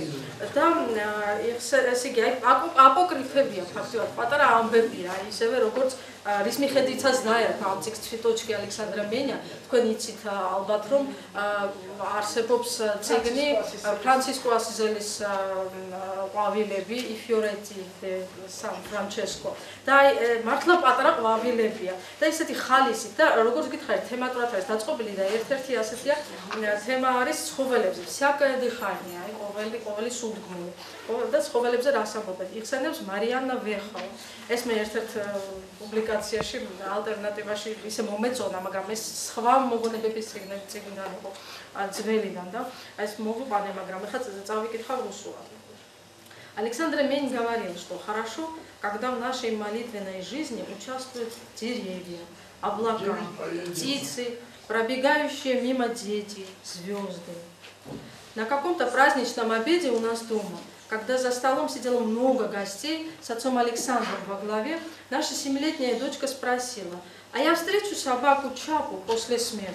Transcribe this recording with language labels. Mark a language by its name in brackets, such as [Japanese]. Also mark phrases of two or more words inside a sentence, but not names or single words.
[Georgian] და ესე იგი აპოკრიფებია ფაქტობრივად, პატარა ამბებია, ისევე როგორც რის მიხედვითაც დაერქვა ამ წიგნს ცვიტოჩკი ალექსანდრე მენა, თქვენ იცით ალბათ რომ არსებობს წიგნი ფრანცისკო ასიზელის ყვავილები, იფიორეტი დე სან ფრანჩესკო. და მართლა პატარა ყვავილებია და ისეთი ხალისით და როგორც გითხარით, თემატურად არის დაწყობილი და ერთ-ერთი ასეთია თემა არის ცხოველებზე. [Russian] всякая дыхание, [Georgian] ყოველი სულდგმული. და ცხოველებზე რას ამბობენ? იხსენებს მარიანა ვეხავა. ეს მე ერთ-ერთ პუბლიკაციაში ალტერნატივაში ისე მომეწონა, მაგრამ ეს სხვა მოგონებების წიგნიდან იყო ძველიდან და ეს მოვიყვანე, მაგრამ ეხლა წავიკითხავ რუსულად. [Russian] Александр Мень говорил, что хорошо, когда в нашей молитвенной жизни участвуют деревья, облака, птицы, пробегающие мимо дети, звезды. На каком-то праздничном обеде у нас дома, когда за столом сидело много гостей, с отцом Александром во главе, наша 7-летняя дочка спросила, а я встречу собаку Чапу после смерти.